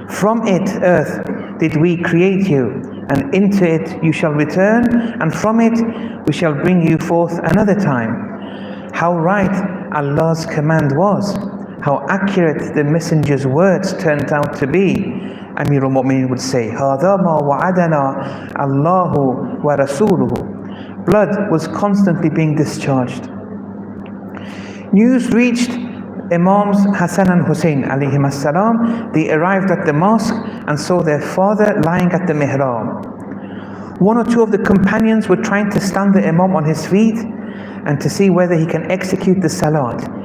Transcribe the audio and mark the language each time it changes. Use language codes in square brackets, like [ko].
[en] From it, earth, did we create you, and into it you shall return, and from it we shall bring you forth another time. How right Allah's command was, how accurate the messenger's words turned out to be. Amir al-Mu'mineen would say, [ar] هَذَا مَا وَعَدَنَا اللَّهُ وَرَسُولُهُ. [en] Blood was constantly being discharged. News reached Imams Hassan and Hussein alayhim as-salam. They arrived at the mosque and saw their father lying at the mihrab. 1 or 2 of the companions were trying to stand the Imam on his feet and to see whether he can execute the salat.